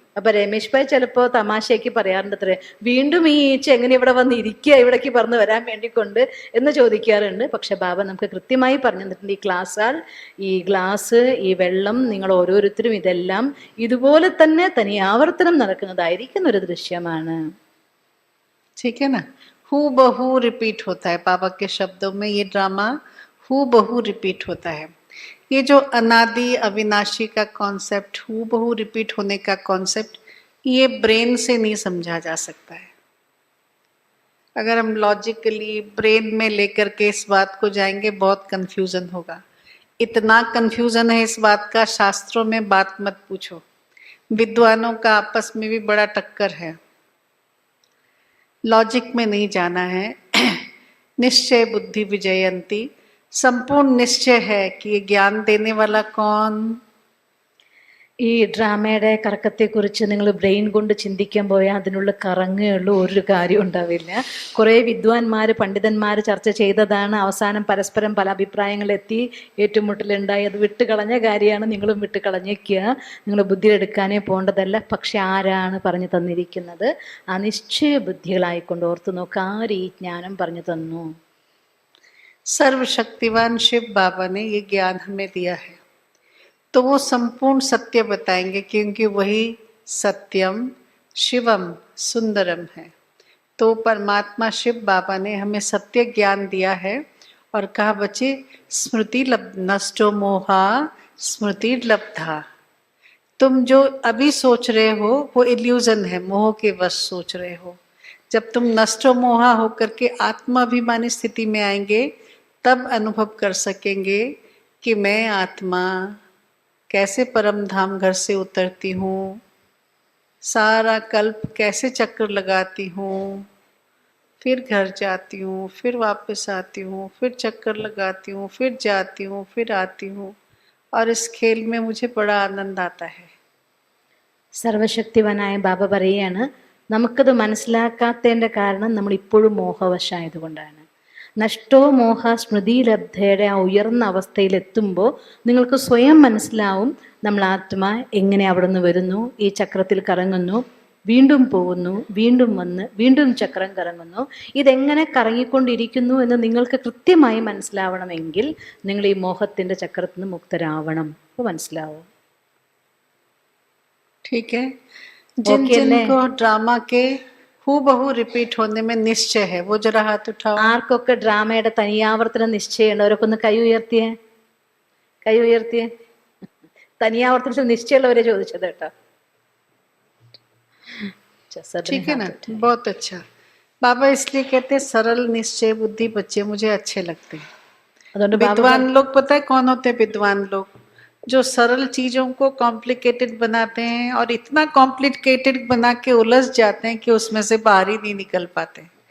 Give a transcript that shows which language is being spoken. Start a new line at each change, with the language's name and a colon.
Malayalam: അപ്പൊ രമേശ് ഭായ് ചിലപ്പോ തമാശയ്ക്ക് പറയാറുണ്ട്, അത്രേ വീണ്ടും ഈ ഈച്ച എങ്ങനെ ഇവിടെ വന്ന് ഇരിക്കുക ഇവിടേക്ക് പറഞ്ഞ് വരാൻ വേണ്ടിക്കൊണ്ട് എന്ന് ചോദിക്കാറുണ്ട്. പക്ഷെ ബാബ നമുക്ക് കൃത്യമായി പറഞ്ഞു തന്നിട്ടുണ്ട്, ഈ ക്ലാസ്സാൽ ഈ ഗ്ലാസ്, ഈ വെള്ളം, നിങ്ങൾ ഓരോരുത്തരും ഇതെല്ലാം ഇതുപോലെ തന്നെ തനിയാവർത്തനം നടക്കുന്നതായിരിക്കുന്ന ഒരു ദൃശ്യമാണ്.
Hindi: ठीक है ना, हू बहू रिपीट होता है। बाबा के शब्दों में ये ड्रामा हू बहू रिपीट होता है। ये जो अनादि अविनाशी का कॉन्सेप्ट, हू बहू रिपीट होने का कॉन्सेप्ट, ये ब्रेन से नहीं समझा जा सकता है। अगर हम लॉजिकली ब्रेन में लेकर के इस बात को जाएंगे, बहुत कंफ्यूजन होगा। इतना कंफ्यूजन है इस बात का, शास्त्रों में बात मत पूछो। विद्वानों का आपस में भी बड़ा टक्कर है, लॉजिक में नहीं जाना है। निश्चय बुद्धि विजयंती, संपूर्ण निश्चय है कि ये ज्ञान देने वाला कौन।
Malayalam: ഈ ഡ്രാമയുടെ കറക്കത്തെക്കുറിച്ച് നിങ്ങൾ ബ്രെയിൻ കൊണ്ട് ചിന്തിക്കാൻ പോയാൽ അതിനുള്ള കറങ്ങുള്ള ഒരു കാര്യം ഉണ്ടാവില്ല. കുറേ വിദ്വാൻമാർ, പണ്ഡിതന്മാർ ചർച്ച ചെയ്തതാണ്. അവസാനം പരസ്പരം പല അഭിപ്രായങ്ങളെത്തി ഏറ്റുമുട്ടലുണ്ടായി. അത് വിട്ടുകളഞ്ഞ കാര്യമാണ്. നിങ്ങളും വിട്ടുകളഞ്ഞേക്കുക. നിങ്ങൾ ബുദ്ധിയെടുക്കാനേ പോകേണ്ടതല്ല. പക്ഷെ ആരാണ് പറഞ്ഞു തന്നിരിക്കുന്നത്? ആ നിശ്ചയ ബുദ്ധികളായിക്കൊണ്ട് ഓർത്തു നോക്കുക, ആര് ഈ ജ്ഞാനം പറഞ്ഞു തന്നു?
Hindi: सर्वशक्तिवान शिव बाबा ने ये ज्ञान हमें दिया है, तो वो संपूर्ण सत्य बताएंगे, क्योंकि वही सत्यम शिवम सुंदरम है। तो परमात्मा शिव बाबा ने हमें सत्य ज्ञान दिया है और कहा, बच्चे स्मृति नष्टो मोहा स्मृति लब्धा। तुम जो अभी सोच रहे हो वो इल्यूजन है, मोह के वश सोच रहे हो। जब तुम नष्टो मोहा होकर के आत्माभिमानी स्थिति में आएंगे, तब अनुभव कर सकेंगे कि मैं आत्मा कैसे परम धाम घर से उतरती हूँ, सारा कल्प कैसे चक्कर लगाती हूँ, फिर घर जाती हूँ, फिर वापस आती हूँ, फिर चक्कर लगाती हूँ, फिर जाती हूँ, फिर आती हूँ, और इस खेल में मुझे बड़ा आनंद आता है।
Malayalam: സർവശക്തിവനായ ബാബ പറയുകയാണ്, നമുക്കത് മനസ്സിലാക്കാത്തതിൻ്റെ കാരണം നമ്മൾ ഇപ്പോഴും മോഹവശായതുകൊണ്ടാണ്. നഷ്ടോ മോഹ സ്മൃതിലബ്ധയുടെ ആ ഉയർന്ന അവസ്ഥയിലെത്തുമ്പോൾ നിങ്ങൾക്ക് സ്വയം മനസ്സിലാവും, നമ്മൾ ആത്മ എങ്ങനെ അവിടെ നിന്ന് വരുന്നു, ഈ ചക്രത്തിൽ കറങ്ങുന്നു, വീണ്ടും പോകുന്നു, വീണ്ടും വന്ന് വീണ്ടും ചക്രം കറങ്ങുന്നു, ഇതെങ്ങനെ കറങ്ങിക്കൊണ്ടിരിക്കുന്നു എന്ന് നിങ്ങൾക്ക് കൃത്യമായി മനസ്സിലാവണമെങ്കിൽ നിങ്ങൾ ഈ മോഹത്തിൻ്റെ ചക്രത്തിൽ നിന്ന് മുക്തരാവണം. അപ്പോൾ മനസ്സിലാവും.
Hindi: ठीक है, जिनको ड्रामा के ഹൂബഹു റിപ്പീറ്റ് होने में निश्चय है, वो जरा हाथ उठाओ.
Malayalam: ആർക്കൊക്കെ ഡ്രാമയുടെ തനിയാവർത്തന നിശ്ചയമുണ്ട്? അവരൊക്കെ ഒന്ന് കൈ ഉയർത്തിയേ, കൈ ഉയർത്തിയേ. തനിയാവർത്തന നിശ്ചയമുള്ളവരെ ചോദിച്ചത് കേട്ടോ.
Hindi: ठीक है ना, बहुत अच्छा। बाबा इसलिए कहते हैं सरल निश्चय बुद्धि बच्चे मुझे अच्छे लगते हैं।
Malayalam: അതുകൊണ്ട് ബാബ
Hindi: विद्वान लोग पता है कौन होते हैं? विद्वान लोग जो सरल चीजों को कॉम्प्लिकेटेड बनाते हैं और इतना कॉम्प्लिकेटेड बना के उलझ जाते हैं कि उसमें से बाहर ही नहीं निकल पाते।